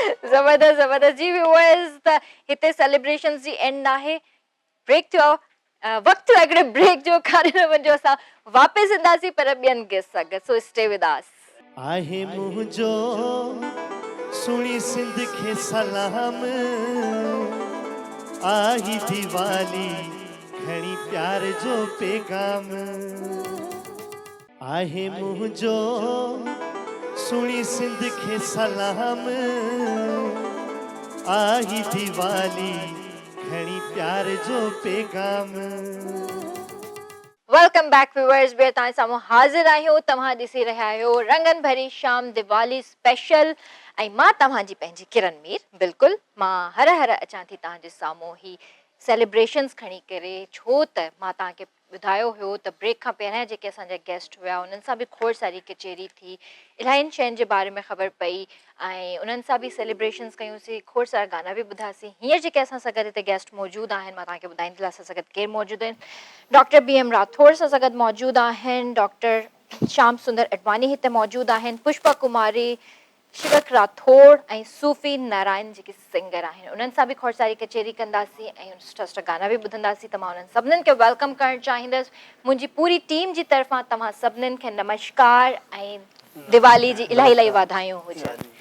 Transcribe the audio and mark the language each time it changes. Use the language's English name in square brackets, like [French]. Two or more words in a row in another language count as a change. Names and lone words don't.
[Sindhi] ज़बरदस्त ज़बरदस्त जी व्यूअर्स त हिते सेलिब्रेशंस जी एंड आहे ब्रेक थियो वक़्तु आहे हिकिड़े ब्रेक जो काॾे न वञो असां वापसि ईंदासीं पर ॿियनि गेस्ट सां गॾु [English] so stay with us [Sindhi] आहे मुंहिंजो सुणी सिंध खे सलाम आई दिवाली खणी प्यार जो पैगाम आहे मुंहिंजो सुणी सिंध खे सलाम आई दिवाली खणी प्यार जो पैगाम [English] welcome back viewers [Sindhi] ॿिए तव्हां साम्हूं हाज़िर आहियूं तव्हां ॾिसी रहिया आहियो रंगन भरी शाम दिवाली स्पेशल ऐं मां तव्हांजी पंहिंजी किरण मीर बिल्कुलु मां हर अचां थी तव्हांजे साम्हूं ही सेलिब्रेशन्स खणी करे छो त मां तव्हांखे ॿुधायो हुयो त ब्रेक खां पहिरियां जेके असांजा गेस्ट हुआ उन्हनि सां बि खोड़ सारी कचेरी थी इलाहियुनि शयुनि जे बारे में ख़बर पई ऐं उन्हनि सां बि सेलिब्रेशन्स कयूंसीं खोड़ सारा गाना बि ॿुधासीं हींअर जेके असां सां गॾु हिते गेस्ट मौजूदु आहिनि मां तव्हांखे ॿुधाईंदी असां सां गॾु केरु मौजूदु आहिनि डॉक्टर BM राठौड़ सां गॾु मौजूदु आहिनि डॉक्टर श्याम सुंदर अडवानी हिते मौजूदु आहिनि पुष्पा कुमारी शिवक राठौड़ ऐं सूफ़ी नारायण जेके सिंगर आहिनि उन्हनि सां बि खोड़ सारी कचेरी कंदासीं ऐं सुठा सुठा गाना बि ॿुधंदासीं त मां उन्हनि सभिनीनि खे वेलकम करणु चाहींदसि मुंहिंजी पूरी टीम जी तरफ़ां तव्हां सभिनीनि खे नमस्कार ऐं दिवाली जी इलाही इलाही वाधायूं हुजनि